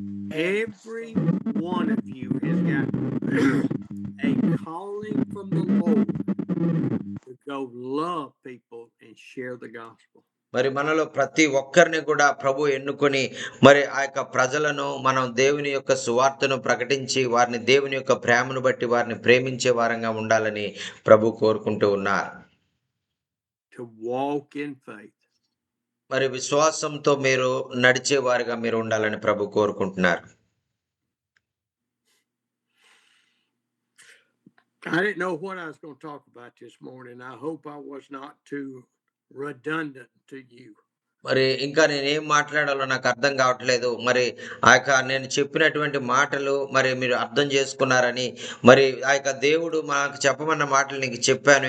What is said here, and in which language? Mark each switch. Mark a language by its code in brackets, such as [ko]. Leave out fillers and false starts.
[en] Every one of you has got a calling from the Lord to go love people and share the gospel. [te] మరి మనలో ప్రతి ఒక్కరిని కూడా ప్రభు ఎన్నుకొని మరి ప్రజలను మనం దేవుని యొక్క సువార్తను ప్రకటించి వారిని దేవుని యొక్క ప్రేమను బట్టి వారిని ప్రేమించే వారంగా ఉండాలని ప్రభు కోరుకుంటూ ఉన్నారు. [en] To walk in faith. [te] మరి విశ్వాసంతో మీరు నడిచే వారిగా మీరు ఉండాలని ప్రభు కోరుకుంటున్నారు. [en] I didn't know what I was going to talk about this morning. I hope I was not too redundant to you. [te] మరి ఇంకా నేనేం మాట్లాడాలో నాకు అర్థం కావట్లేదు. మరి నేను చెప్పినటువంటి మాటలు మరి మీరు అర్థం చేసుకున్నారని, మరి దేవుడు నాకు చెప్పమన్న మాటలు నీకు చెప్పాను.